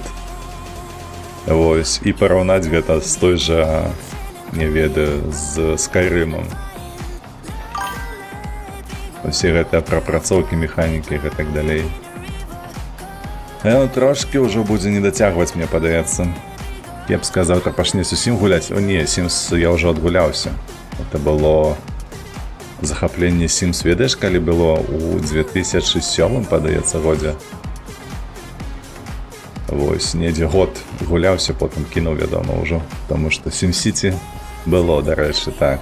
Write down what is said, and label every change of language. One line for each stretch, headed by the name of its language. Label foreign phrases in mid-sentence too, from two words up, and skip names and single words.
Belarusian: Вось, і параўнаць гэта з той жа, не ведаю, з Skyrim'ом. Усе гэтыя прапрацоўкі, механікі і гэтак далей. Трошкі ўжо будзе не дацягваць, мне падаецца. Я б сказаў, так пачне зусім гуляць. О не, Sims я ўжо адгуляўся. Гэта было захапленне Sims, ведаеш, калі было ў 2007, падаецца, годзе. Вось, недзе год гуляўся, потым кінуў, вядома, ўжо. Таму што SimCity было, дарэчы, так.